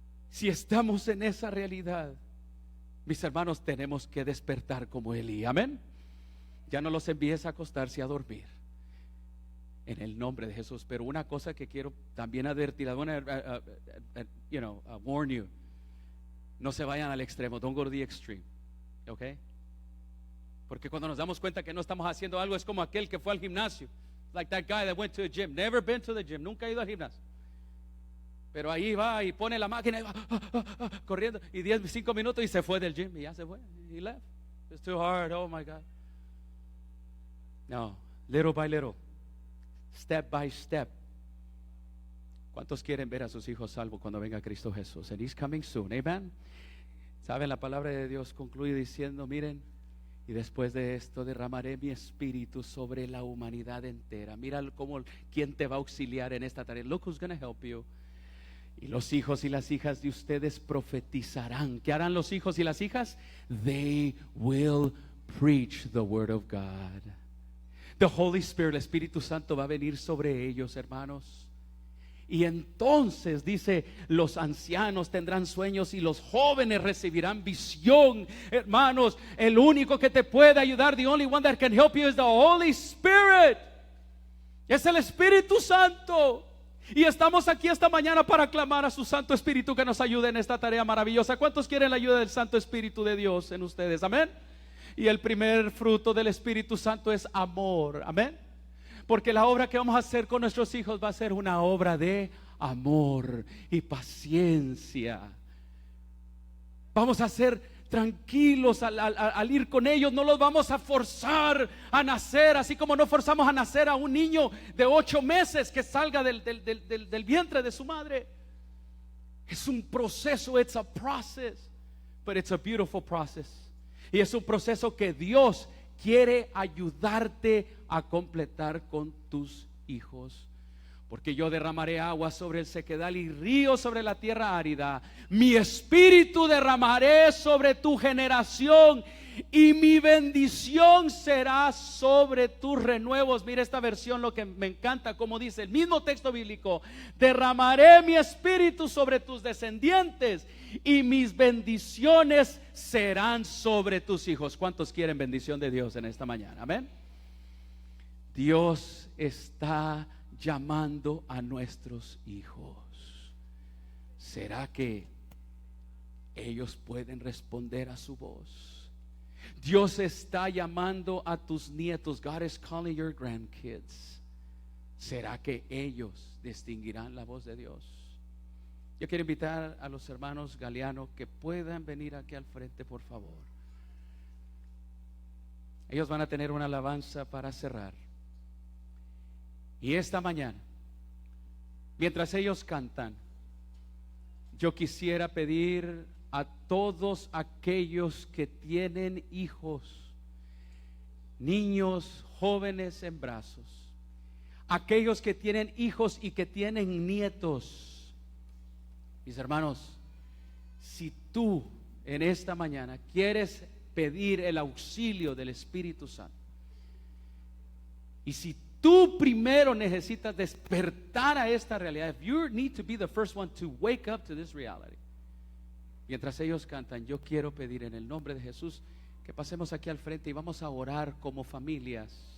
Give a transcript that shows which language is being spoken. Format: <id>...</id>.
<es>Si estamos en esa realidad, mis hermanos, tenemos que despertar como Elí. Amén. Ya no los envíes a acostarse a dormir en el nombre de Jesús. Pero una cosa que quiero también advertir,</es> <en>warn you,</en> <es>no se vayan al extremo.</es> <en>Don't go to the extreme, okay?</en> <es>Porque cuando nos damos cuenta que no estamos haciendo algo, es como aquel que fue al gimnasio,</es> <en>like that guy that went to the gym,</en> <es>never been to the gym, nunca ha ido al gimnasio, pero ahí va y pone la máquina y va corriendo, y 5 minutos y se fue del gym, y ya se fue,</es> <en>he left. It's too hard, oh my God. No, little by little, step by step.</en> <es>¿Cuántos quieren ver a sus hijos salvos cuando venga Cristo Jesús?</es> <en>And He's coming soon, amen.</en> <es>Saben, la palabra de Dios concluye diciendo, miren, y después de esto derramaré mi espíritu sobre la humanidad entera. Mira cómo, quién te va a auxiliar en esta tarea.</es> <en>Look who's going to help you.</en> <es>Y los hijos y las hijas de ustedes profetizarán. ¿Qué harán los hijos y las hijas?</es> <en>They will preach the word of God. The Holy Spirit,</en> <es>el Espíritu Santo va a venir sobre ellos, hermanos. Y entonces dice, los ancianos tendrán sueños y los jóvenes recibirán visión. Hermanos, el único que te puede ayudar,</es> <en>the only one that can help you is the Holy Spirit.</en> <es>Es el Espíritu Santo. Y estamos aquí esta mañana para clamar a su Santo Espíritu que nos ayude en esta tarea maravillosa. ¿Cuántos quieren la ayuda del Santo Espíritu de Dios en ustedes? Amén. Y el primer fruto del Espíritu Santo es amor. Amén. Porque la obra que vamos a hacer con nuestros hijos va a ser una obra de amor y paciencia. Vamos a ser tranquilos al ir con ellos. No los vamos a forzar a nacer, así como no forzamos a nacer a un niño de 8 meses que salga del vientre de su madre. Es un proceso,</es> <en>it's a process, but it's a beautiful process.</en> <es>Y es un proceso que Dios quiere ayudarte a completar con tus hijos. Porque yo derramaré agua sobre el sequedal y ríos sobre la tierra árida. Mi espíritu derramaré sobre tu generación y mi bendición será sobre tus renuevos. Mira esta versión, lo que me encanta, como dice el mismo texto bíblico: derramaré mi espíritu sobre tus descendientes y mis bendiciones serán sobre tus hijos. ¿Cuántos quieren bendición de Dios en esta mañana? Amén. Dios está llamando a nuestros hijos. ¿Será que ellos pueden responder a su voz? Dios está llamando a tus nietos.</es> <en>God is calling your grandkids.</en> <es>¿Será que ellos distinguirán la voz de Dios? Yo quiero invitar a los hermanos Galeano que puedan venir aquí al frente, por favor. Ellos van a tener una alabanza para cerrar. Y esta mañana, mientras ellos cantan, yo quisiera pedir a todos aquellos que tienen hijos, niños, jóvenes en brazos, aquellos que tienen hijos y que tienen nietos, mis hermanos, si tú en esta mañana quieres pedir el auxilio del Espíritu Santo, y si Tú primero necesitas despertar a esta realidad.</es> <en>You need to be the first one to wake up to this reality.</en> <es>Mientras ellos cantan, yo quiero pedir en el nombre de Jesús que pasemos aquí al frente y vamos a orar como familias.</es>